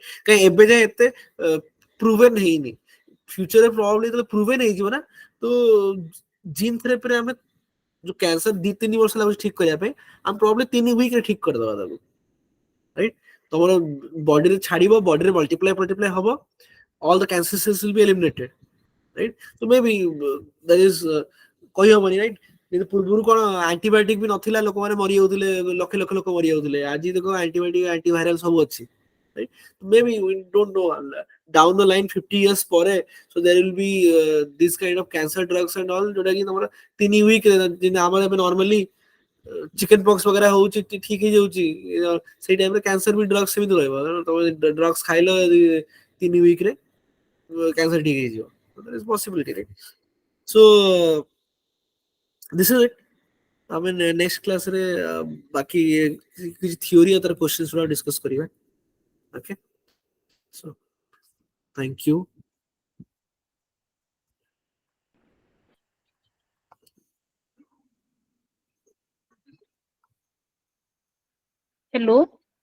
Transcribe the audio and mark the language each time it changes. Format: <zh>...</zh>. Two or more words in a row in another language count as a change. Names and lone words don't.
<or>କାହିଁ ଏବେ ଯାଏ ଏତେ ପ୍ରୁଭେନ ହେଇନି, ଫ୍ୟୁଚରରେ ପ୍ରୋବାବଲି ଯେତେବେଳେ ପ୍ରୁଭେନ ହେଇଯିବ ନା, ତ</or> <en>gene therapyରେ</en> <or>ଆମେ ଯୋଉ କ୍ୟାନ୍ସର 2-3 ବର୍ଷ ଲାଗୁଛି ଠିକ କରିବା ପାଇଁ, ଆମେ ପ୍ରୋବାବଲି 3 ୱିକରେ ଠିକ କରିଦବା ତାକୁ, ରାଇଟ? ତମର ବଡିରେ ଛାଡିବ, ବଡିରେ ମଲ୍ଟିପ୍ଲାଏ ହବ,</or> <en>all the cancer cells will be eliminated, right? So maybe there is କହିହବନି, ରାଇଟ?</en> <or>କିନ୍ତୁ ପୂର୍ବରୁ କଣ ଆଣ୍ଟିବାୟୋଟିକ ବି ନଥିଲା, ଲୋକମାନେ ମରି ଯାଉଥିଲେ, ଲକ୍ଷ ଲକ୍ଷ ଲୋକ ମରି ଯାଉଥିଲେ। ଆଜି ଦେଖ</or> <en>antibiotic antiviral</en> <or>ସବୁ ଅଛି,</or> <en>right? Maybe we don't know, down the line 50 years ପରେ, so there will be this kind of cancer drugs and all,</en> <or>ଯୋଉଟା କି ତମର 3 ୱିକ ଯେମିତି ଆମର ଏବେ ନର୍ମାଲି</or> <en>chicken pox</en> <or>ବଗେରା ହଉଛି, ଠିକ ହେଇଯାଉଛି, ସେଇ ଟାଇମରେ କ୍ୟାନ୍ସର ବି ଡ୍ରଗ୍ସ ସେମିତି ରହିବ। ତମେ ଡ୍ରଗ୍ସ ଖାଇଲ 3 ୱିକରେ କ୍ୟାନ୍ସର ଠିକ ହେଇଯିବ,</or> <en>there is possibility, right? So this is it.</en> <or>ଆମେ</or> <en>next classରେ</en> <or>ବାକି କିଛି ଥିଓରି ଆଉ ତାର କ୍ୱେଶ୍ଚନ୍ସ ଗୁଡା ଡିସ୍କସ କରିବା।</or> <en>okay, so thank you. Hello.</en>